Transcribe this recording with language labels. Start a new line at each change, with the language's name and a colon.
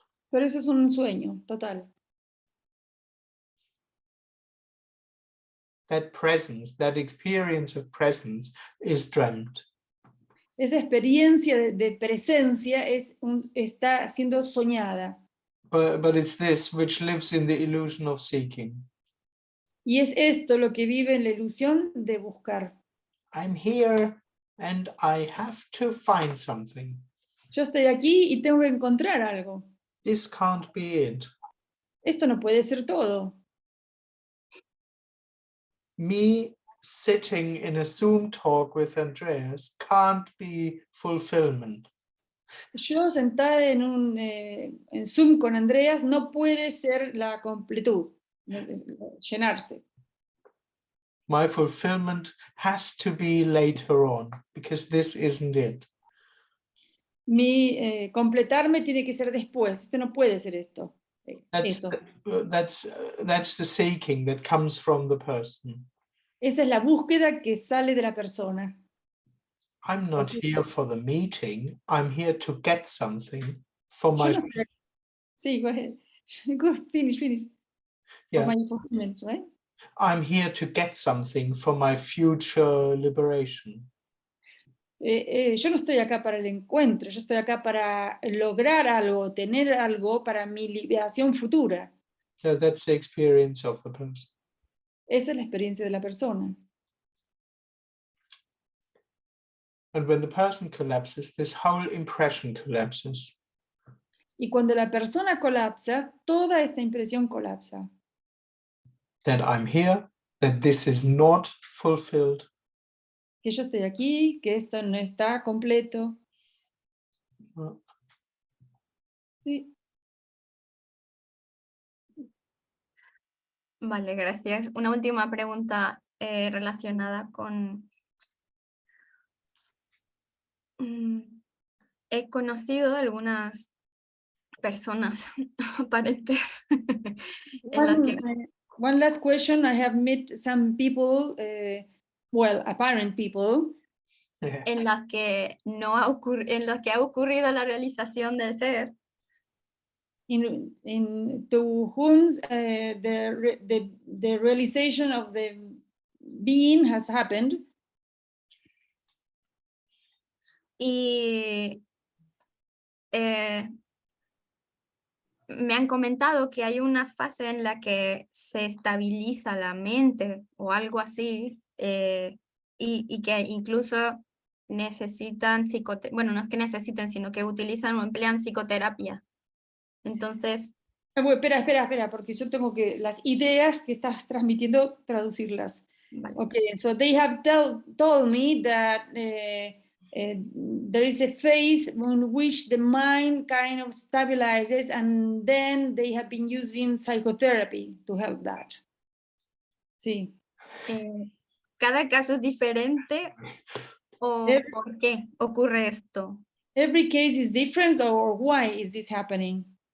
Spanish: Pero eso es un sueño, total.
English: That presence, that experience of presence is dreamt.
Spanish: Esa experiencia de presencia está siendo soñada.
English: But it's this which lives in the illusion of seeking.
Spanish: Y es esto lo que vive en la ilusión de buscar.
English: I'm here and I have to find something.
Spanish: Yo estoy aquí y tengo que encontrar algo.
English: This can't be it.
Spanish: Esto no puede ser todo.
English: Me sitting in a Zoom talk with Andreas can't be fulfillment.
Spanish: Yo sentada en Zoom con Andreas no puede ser la completud, llenarse.
English: My fulfillment has to be later on because this isn't it.
Spanish: Mi completarme tiene que ser después. Esto no puede ser esto.
English: That's the seeking that comes from the person.
Spanish: Esa es la búsqueda que sale de la persona.
English: I'm not here for the meeting. I'm here to get something for my. Sí, go ahead. Go, finish. Yeah. For my fulfillment, right? I'm here to get something for my future liberation.
Spanish: Yo no estoy acá para el encuentro, yo estoy acá para lograr algo, tener algo para mi liberación futura.
English: So that's the experience of the person.
Spanish: Esa es la experiencia de la persona.
English: And when the person collapses, this whole impression collapses.
Spanish: Y cuando la persona colapsa, toda esta impresión colapsa.
English: That I'm here, that this is not fulfilled.
Spanish: Que yo estoy aquí, que esto no está completo. Sí. Vale, gracias. Una última pregunta relacionada con... he conocido algunas personas aparentes en las que...
English: One last question. I have met some people, apparent people,
Spanish: en las que no ha en las que ha ocurrido la realización del ser.
English: To whom the realization of the being has happened.
Spanish: Y me han comentado que hay una fase en la que se estabiliza la mente o algo así, y que incluso necesitan bueno, no es que necesiten, sino que utilizan o emplean psicoterapia. Entonces... Espera, porque yo tengo que las ideas que estás transmitiendo traducirlas. Vale.
English: Okay, so they have told me that there is a phase in which the mind kind of stabilizes, and then they have been using psychotherapy to help that.
Spanish: Sí. ¿Cada caso es diferente o por qué ocurre esto?
English: Every case is different, or why is this happening?